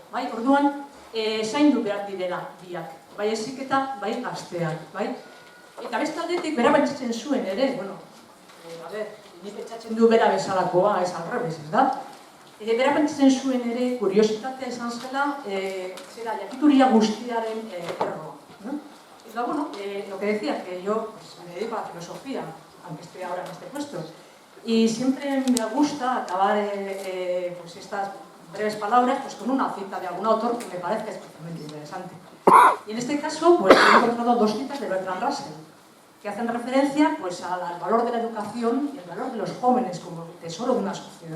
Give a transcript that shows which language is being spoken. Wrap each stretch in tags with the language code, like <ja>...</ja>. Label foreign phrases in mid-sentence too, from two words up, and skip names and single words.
<eu>Bai, orduan, zaindu behar direla biak. Bai heziketa, bai gazteak. Bai? Eta beste aldetik, bera pentsatzen zuen ere, ni pentsatzen du bera bezalakoa, ez alrebez, ez da? Bera pentsatzen zuen ere, kuriositatea izan zela, jakituria guztiaren erroa.</eu> <es>Pero bueno, lo que decía, que yo me dedico a la filosofía, aunque estoy ahora en este puesto, y siempre me gusta acabar estas breves palabras con una cita de algún autor que me parezca especialmente interesante. Y en este caso, he encontrado dos citas de Bertrand Russell, que hacen referencia al valor de la educación y el valor de los jóvenes como tesoro de una sociedad.</es>